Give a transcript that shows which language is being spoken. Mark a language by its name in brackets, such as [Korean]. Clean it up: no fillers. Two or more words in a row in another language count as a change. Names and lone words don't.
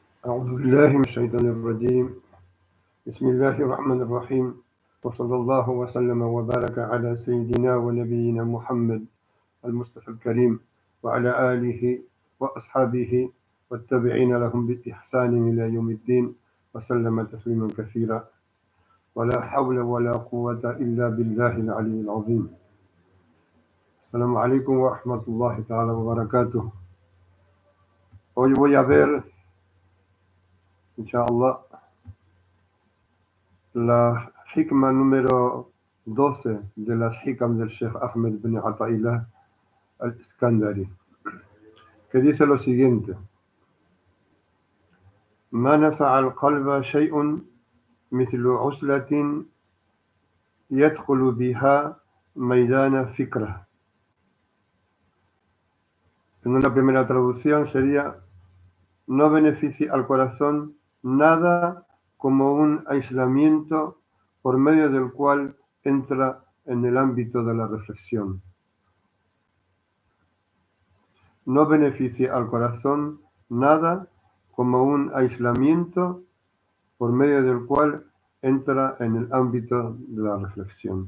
[Arabic] أعوذ بالله من الشيطان الرجيم بسم الله الرحمن الرحيم وصلى الله وسلم وبارك على سيدنا ونبينا محمد المصطفى الكريم وعلى آله وأصحابه والتابعين لهم بإحسان إلى يوم الدين وسلم تسليما كثيرا ولا حول ولا قوة إلا بالله العلي العظيم. السلام عليكم ورحمة الله تعالى وبركاته. [Spanish] Hoy voy a ver, inshallah, la hikma número 12 de las hikam del Sheikh Ahmed bin Ata'illah al-Iskandari, que dice lo siguiente: [Arabic] ما نفع القلب شيء مثل عسلة يدخل بها ميدان فكرة. [Spanish] En una primera traducción sería: no beneficia al corazón nada como un aislamiento por medio del cual entra en el ámbito de la reflexión. No beneficia al corazón nada como un aislamiento por medio del cual entra en el ámbito de la reflexión.